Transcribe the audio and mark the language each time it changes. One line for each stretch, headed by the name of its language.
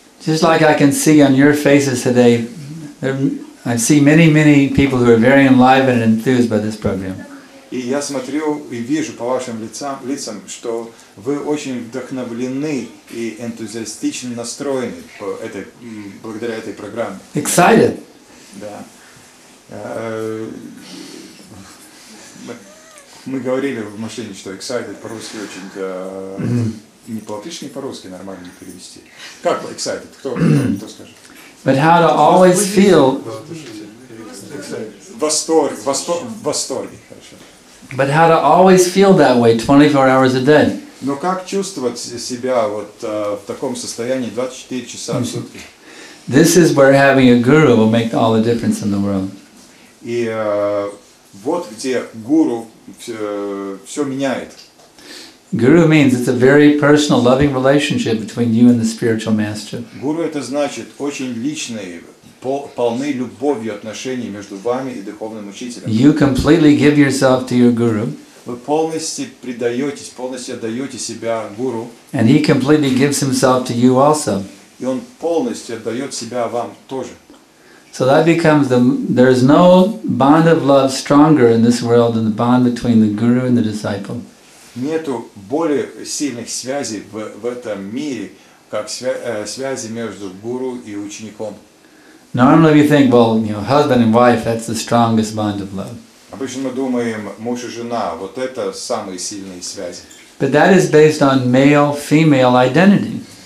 English: Just like I can see on your faces today, I see many people who are very enlivened and enthused by this program.
Russian: И я смотрю и вижу по вашим лицам, что вы очень вдохновлены и энтузиастично настроены благодаря этой программе.
English: Excited.
Russian: Да. Мы говорили в машине, что excited по-русски очень не по-латышски, не по-русски нормально перевести. Как excited? Кто скажет?
English: But how to always feel.
Russian: Восторге, хорошо.
English: But how to always feel that way 24 hours a day.
Russian: Но как чувствовать себя вот в таком состоянии 24 часа в сутки?
English: This is where having a guru will make all the difference in the world.
Russian: И вот где гуру все меняет.
English: Guru means it's a very personal, loving relationship between you and the spiritual master.
Russian: Гуру это значит очень личные, полны любовью отношения между вами и духовным учителем.
English: You completely give yourself to your guru.
Russian: Вы полностью предаетесь, полностью отдаете себя гуру.
English: And he completely gives himself to you also.
Russian: И он полностью отдает себя вам тоже.
English: So that becomes there is no bond of love stronger in this world than the bond between the guru and the disciple.
Russian: Нету более сильных связей в этом мире, как связи между гуру и учеником.
English: Normally we think, well, husband and wife, that's the strongest bond of love.
Russian: Обычно мы думаем, муж и жена, вот это самые сильные связи.
English: But that is based on male-female identity.